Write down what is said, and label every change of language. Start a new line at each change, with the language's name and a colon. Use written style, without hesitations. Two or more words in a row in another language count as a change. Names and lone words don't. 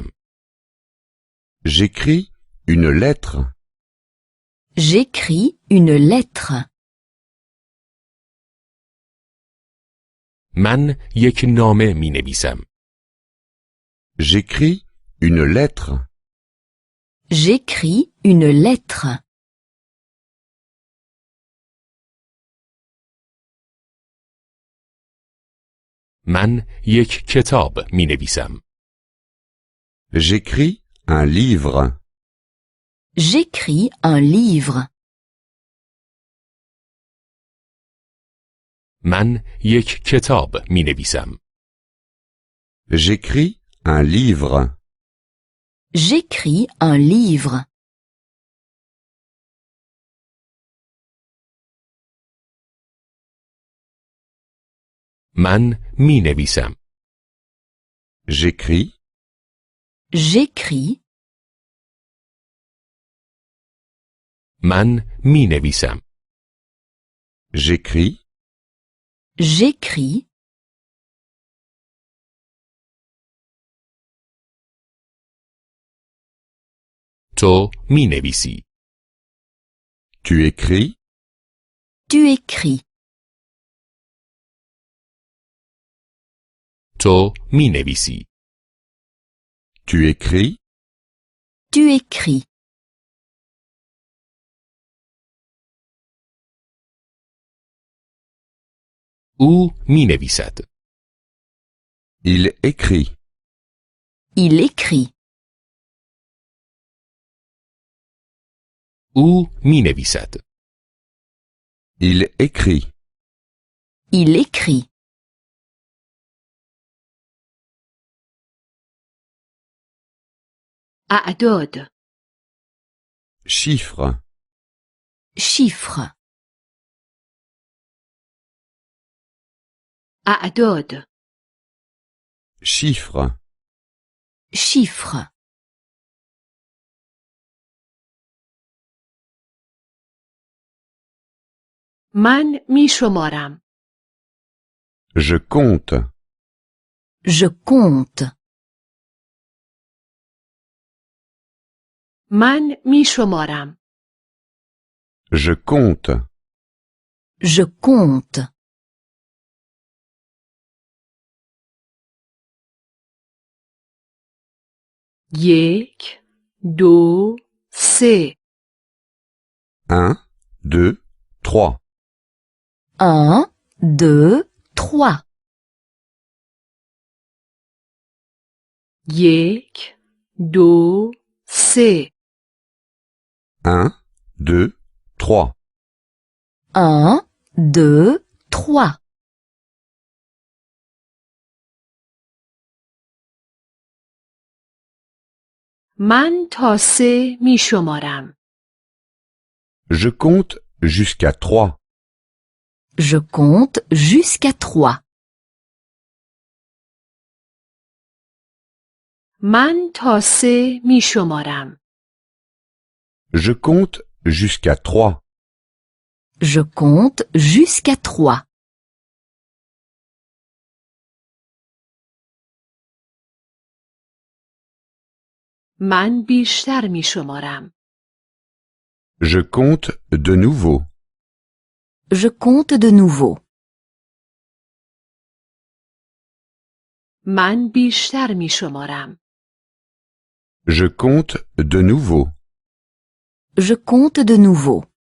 French: J'écris une lettre. J'écris une lettre.
Persian: من یک نامه مینویسم.
French: J'écris une lettre. J'écris une lettre.
Persian: من یک کتاب مینویسم.
French: J'écris un livre. J'écris un livre.
Persian: من یک کتاب مینویسم.
French: J'écris un livre. J'écris un livre.
Persian: من می نویسم.
French: J'écris. J'écris.
Persian: من می نویسم.
French: J'écris. J'écris.
Persian: تو می نویسی.
French: Tu écris. Tu écris.
Persian: تو می نویسی.
French: Tu écris. Tu écris.
Persian: او می نویسد.
French: Il écrit. Il écrit.
Persian: او می نویسد.
French: Il écrit. Il écrit.
Persian: اعداد
French: Chiffre. Chiffre.
Persian: اعداد
French: Chiffre. Chiffre.
Persian: من می شمارم.
French: Je compte. Je compte.
Persian: من می شمارم.
French: Je compte. Je compte.
Persian: یک دو سه
French: 1, 2, 3. 1, 2, 3.
Persian: یک دو سه
French: 1, 2, 3. 1, 2, 3.
Persian: من تا سه می شمارم.
French: Je compte jusqu'à 3. Je compte jusqu'à 3.
Persian: من تا سه می شمارم.
French: Je compte jusqu'à 3. Je compte jusqu'à 3.
Persian: من بیشتر می شمارم.
French: Je compte de nouveau. Je compte de nouveau.
Persian: من بیشتر می شمارم.
French: Je compte de nouveau. Je compte de nouveau.